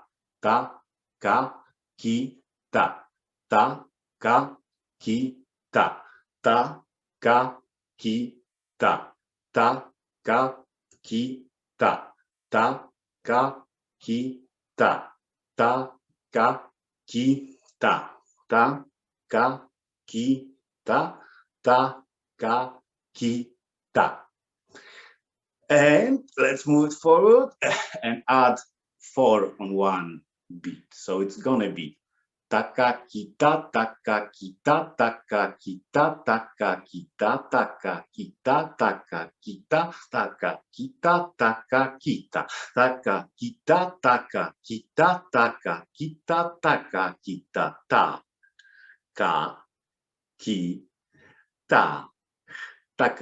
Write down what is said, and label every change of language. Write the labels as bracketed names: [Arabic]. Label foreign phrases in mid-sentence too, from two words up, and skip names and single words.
[English] ta, ka, ki, ta, ta, ka, ki, ta, ta, ka, ki, ta, ta, ka, ki, ta, ta, ka, ki, ta, ta, ka, ki, ta, ta, ka, ki, ta, ta, ka, ki, ta. And let's move it forward and add 4 on one beat. So it's gonna be taka kita, taka kita, taka kita, taka kita, taka kita, taka kita, taka kita, taka kita, taka kita, taka kita, taka kita, taka kita, ta, ka, ki, ta,